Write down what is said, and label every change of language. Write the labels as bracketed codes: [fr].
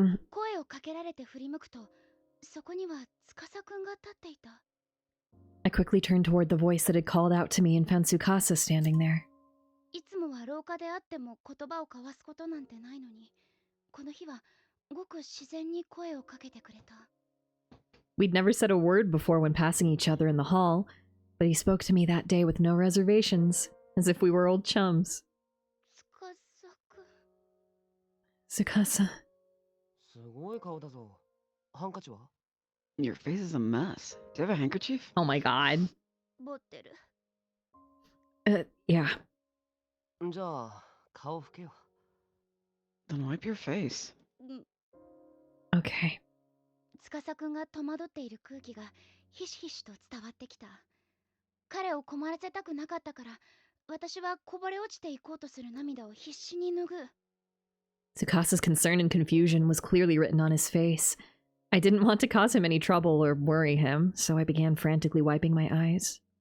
[ja] 声をかけられて振り向くと、そこには司くんが立っていた。 [en] I quickly turned toward the voice that had called out to me and found Tsukasa standing there. [ja] いつもは廊下であっても言葉を交わすことなんてないのに、この日はごく自然に声をかけてくれた。 [en] We'd never said a word before when passing each other in the hall, but he spoke to me that day with no reservations, as if we were old chums. [ja] 司くん。 [en] Tsukasa. [ja] すごい顔だぞ。ハンカチは？ [en] Your face is a mess. Do you have a handkerchief? Oh my god. [ja] 持ってる。 [en] Yeah. [ja] じゃあ、顔拭けよ。 [en] Then wipe your face. Okay. [ja] 司くんが戸惑っている空気がひしひしと伝わってきた。彼を困らせたくなかったから、私はこぼれ落ちていこうとする涙を必死に拭う。 [en] Tsukasa's concern and confusion was clearly written on his face. I didn't want to cause him any trouble or worry him, so I began frantically wiping my eyes.